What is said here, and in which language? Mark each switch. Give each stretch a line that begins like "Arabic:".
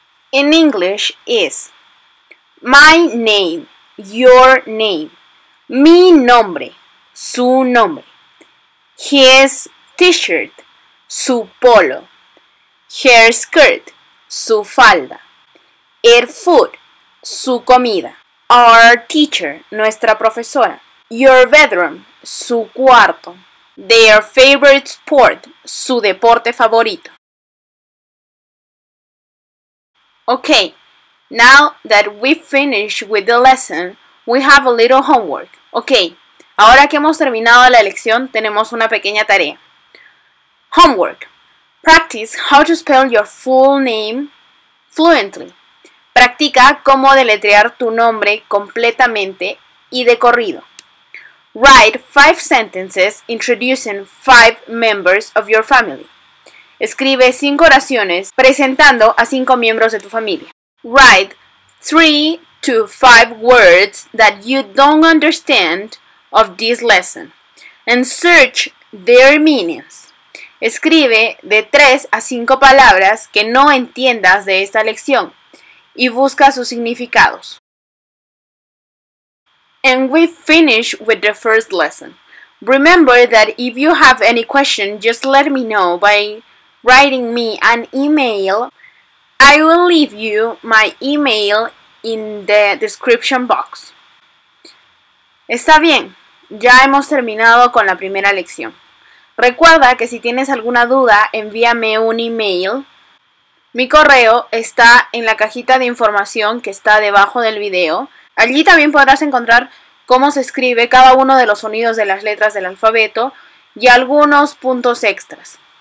English: In English is my name, your name,
Spanish: mi nombre, su nombre,
English: his t-shirt,
Spanish: su polo,
English: her skirt,
Spanish: su falda,
English: her food,
Spanish: su comida,
English: our teacher,
Spanish: nuestra profesora,
English: your bedroom,
Spanish: su cuarto,
English: their favorite sport,
Spanish: su deporte favorito.
English: Okay, now that we've finished with the lesson, we have a little homework.
Spanish: Okay, ahora que hemos terminado la lección, tenemos una pequeña tarea.
English: Homework. Practice how to spell your full name fluently.
Spanish: Practica cómo deletrear tu nombre completamente y de corrido.
English: Write 5 sentences introducing 5 members of your family.
Spanish: Escribe 5 oraciones presentando a 5 miembros de tu familia.
English: Write 3 to 5 words that you don't understand of this lesson and search their meanings.
Spanish: Escribe de 3 a 5 palabras que no entiendas de esta lección y busca sus significados.
English: And we finish with the first lesson. Remember that if you have any question, just let me know by writing me an email. I will leave you my email in the description box.
Spanish: Está bien, ya hemos terminado con la primera lección. Recuerda que si tienes alguna duda, envíame un email. Mi correo está en la cajita de información que está debajo del video. Allí también podrás encontrar cómo se escribe cada uno de los sonidos de las letras del alfabeto y algunos puntos extras.